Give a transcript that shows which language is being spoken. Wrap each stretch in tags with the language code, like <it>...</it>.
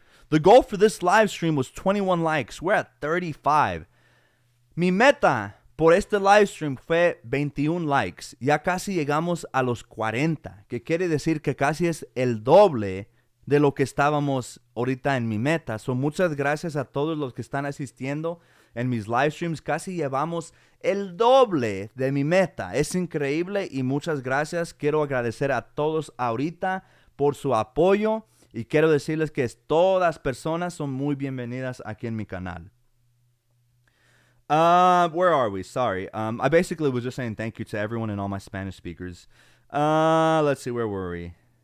<en>The goal for this live stream was 21 likes. We're at 35.</en> <es>Mi meta por este live stream fue 21 likes. Ya casi llegamos a los 40, que quiere decir que casi es el doble de lo que estábamos ahorita en mi meta. So, muchas gracias a todos los que están asistiendo en mis live streams. Casi llevamos el doble de mi meta. Es increíble y muchas gracias. Quiero agradecer a todos ahorita por su apoyo y quiero decirles que todas personas son muy bienvenidas aquí en mi canal.</es> <en>Where are we? Sorry. I basically was just saying thank you to everyone and all my Spanish speakers. Let's see, where were we?</en>